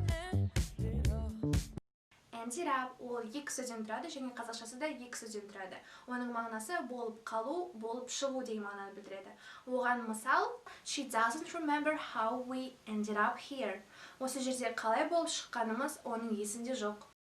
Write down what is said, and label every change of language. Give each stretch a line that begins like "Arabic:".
Kazakh: Ended up ол екі сөзден тұрады және қазақшасы да екі сөзден тұрады. Оның мағынасы болып қалу, болып шығу деген мағынаны білдіреді. Оған мысал,
English: she doesn't remember how we ended up here.
Kazakh: Осы жерде қалай болып шыққанымыз оның есінде жоқ.